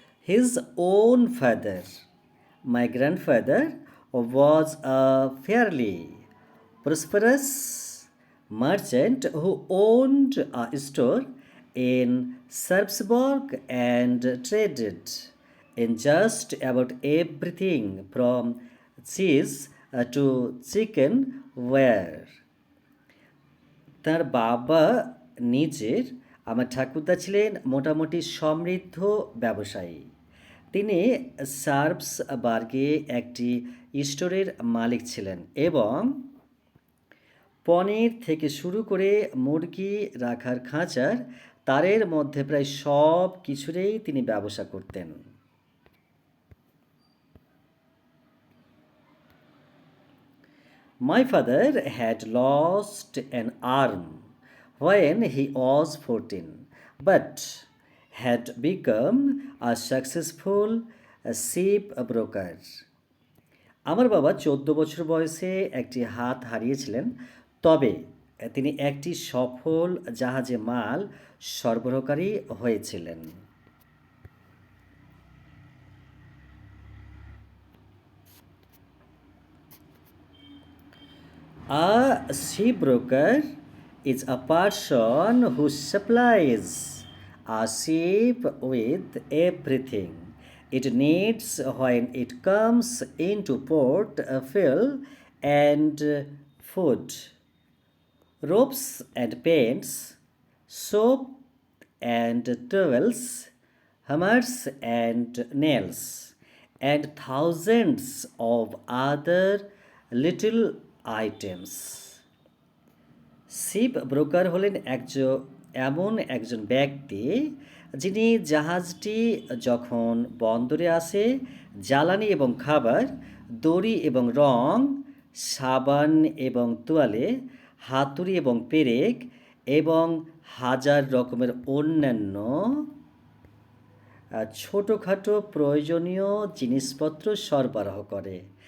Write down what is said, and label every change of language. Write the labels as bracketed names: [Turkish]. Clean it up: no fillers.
[English] His own father, my grandfather, was a fairly prosperous merchant who owned a store in Sarpsborg and traded in just about everything from cheese to chicken ware. [Bangla] তার বাবা নিজের আমার ঠাকুরদা ছিলেন মোটামুটি সমৃদ্ধ ব্যবসায়ী। তিনি সার্পসবার্গে একটি স্টোরের মালিক ছিলেন এবং পনির থেকে শুরু করে মুরগি রাখার খাঁচার তারের মধ্যে প্রায় সব কিছুরেই তিনি ব্যবসা করতেন। [English] My father had lost an arm when he was 14, but had become a successful ship broker. [Bangla] আমার বাবা 14 বছর বয়সে একটি হাত হারিয়েছিলেন, তবে তিনি একটি সফল জাহাজে মাল সরবরাহকারী হয়েছিলেন। [English] A shipbroker is a person who supplies a ship with everything it needs when it comes into port, fuel and food, ropes and paints, soap and towels, hammers and nails, and thousands of other little items. [Bangla] Ship broker হলেন এমন একজন ব্যক্তি যিনি জাহাজটি যখন বন্দরে আসে জ্বালানি এবং খাবার, দড়ি এবং রং, সাবান এবং তোয়ালে, হাতুড়ি এবং পেরেক এবং হাজার রকমের অন্যান্য ছোটোখাটো প্রয়োজনীয় জিনিসপত্র সরবরাহ করে।